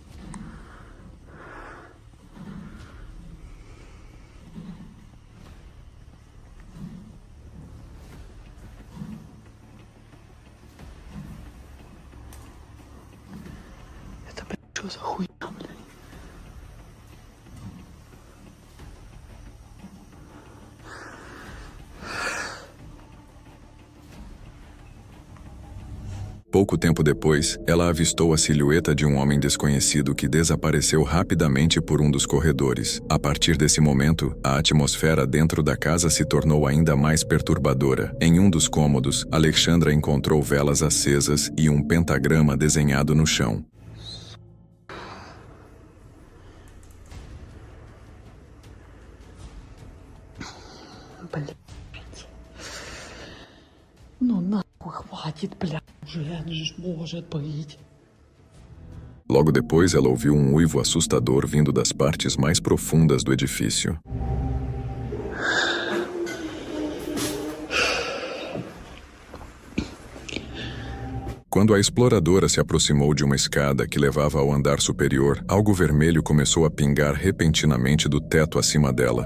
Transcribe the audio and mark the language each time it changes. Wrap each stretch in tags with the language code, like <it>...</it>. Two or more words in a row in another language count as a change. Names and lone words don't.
<ru>Это, блядь, что за хуйня, блядь?</ru> <pt>Pouco tempo depois, ela avistou a silhueta de um homem desconhecido que desapareceu rapidamente por um dos corredores. A partir desse momento, a atmosfera dentro da casa se tornou ainda mais perturbadora. Em um dos cômodos, Alexandra encontrou velas acesas e um pentagrama desenhado no chão.</pt> <ru>Блядь. Ну нахуй хватит, блядь, уже же может быть.</ru> <pt>Logo depois, ela ouviu um uivo assustador vindo das partes mais profundas do edifício. Quando a exploradora se aproximou de uma escada que levava ao andar superior, algo vermelho começou a pingar repentinamente do teto acima dela.</pt>